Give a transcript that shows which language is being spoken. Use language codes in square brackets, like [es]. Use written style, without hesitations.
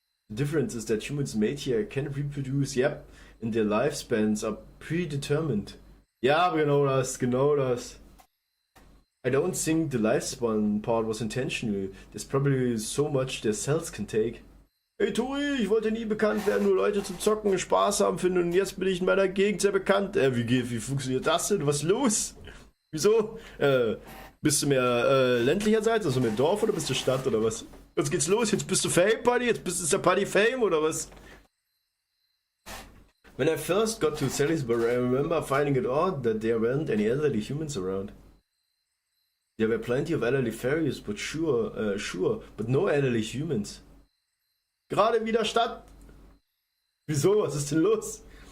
[en] The difference is that humans made here can reproduce, yep, and their lifespans are predetermined. [de] Ja, genau das. [en] I don't think the lifespan part was intentional. There's probably so much their cells can take. [de] Hey Tori, ich wollte nie bekannt werden, nur Leute zum Zocken und Spaß haben finden und jetzt bin ich in meiner Gegend sehr bekannt. Wie funktioniert das denn? Was ist los? Wieso? Bist du mehr ländlicherseits, also mehr Dorf oder bist du Stadt oder was? Jetzt geht's los, jetzt bist du Fame Party, jetzt bist du der Party Fame oder was? [en] When I first got to Salisbury, I remember finding it odd that there weren't any elderly humans around. There were plenty of elderly fairies, but sure, but no elderly humans. [de] Gerade wieder Stadt. Wieso? Was ist denn los?